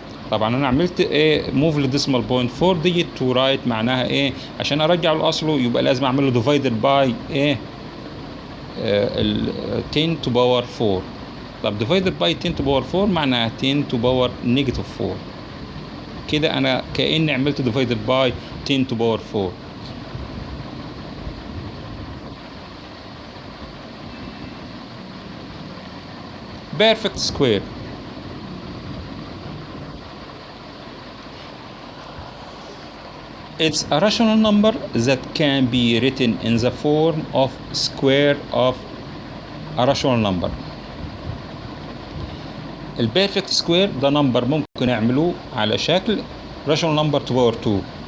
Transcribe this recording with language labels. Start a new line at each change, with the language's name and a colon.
Arabic: طبعا انا عملت ايه
English: Move للديسمال point 4 digit to right.
Arabic: معناها ايه؟ عشان ارجعه لاصله يبقى لازم اعمل له ديفايدد باي ايه
English: 10 to power 4. طب ديفايدد باي 10 to power 4 معناها 10 to power negative 4.
Arabic: كده انا كاني عملت
English: ديفايدد باي 10 to power 4. perfect square. It's a rational number that can be written in the form of square of a rational number.
Arabic: البيرفكت سكوير ده نمبر ممكن نعمله على شكل
English: rational number to power 2.